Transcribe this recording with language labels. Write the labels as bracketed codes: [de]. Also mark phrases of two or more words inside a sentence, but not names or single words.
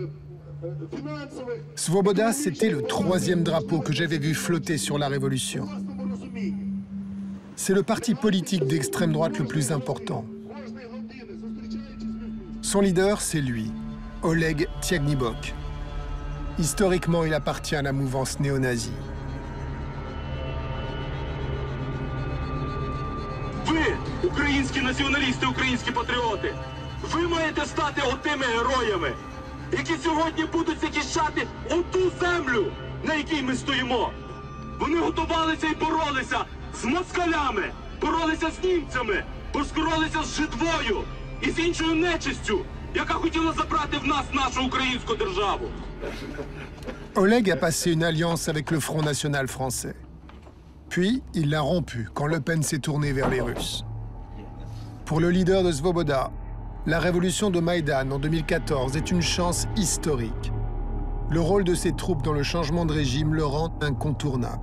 [fr] Svoboda, c'était le 3e drapeau que j'avais vu flotter sur la Révolution. C'est le parti politique d'extrême droite le plus important. Son leader, c'est lui, Oleg Tyagnybok. Historiquement, il appartient à la mouvance néo-nazie. [uk] Ви, українські націоналісти, українські патріоти, ви маєте стати отими героями, які сьогодні будуть захищати оту землю, на якій ми стоїмо. Вони готувалися і боролися з москалями, боролися з німцями, боролися з жидвою і з іншою нечистю, яка хотіла забрати в нас нашу українську державу. [fr] Oleg a passé une alliance avec le Front National français. Puis, il l'a rompue quand Le Pen s'est tourné vers les Russes. Pour le leader de Svoboda, la révolution de Maïdan en 2014 est une chance historique. Le rôle de ses troupes dans le changement de régime le rend incontournable.